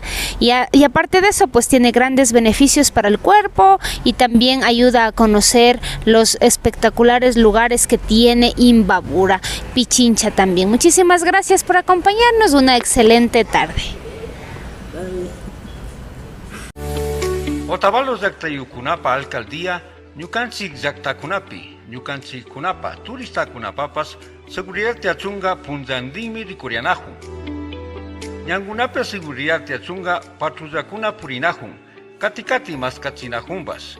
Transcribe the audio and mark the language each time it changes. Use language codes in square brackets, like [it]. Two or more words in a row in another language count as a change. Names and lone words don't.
[es] Y aparte de eso, pues tiene grandes beneficios para el cuerpo y también ayuda a conocer los espectaculares lugares que tiene Imbabura, Pichincha también. Muchísimas gracias por acompañarnos, una excelente tarde. [qu] Otavalo llaqtayukunapa alcaldía ñukanchik llaqtakunapi ñukanchikkunapa turistakunapapas seguridad tiachunga punllantinmi rikurianajun. Ñankunapi seguridad tiachunga patrullakuna purinajun, kati maskachinajunpas.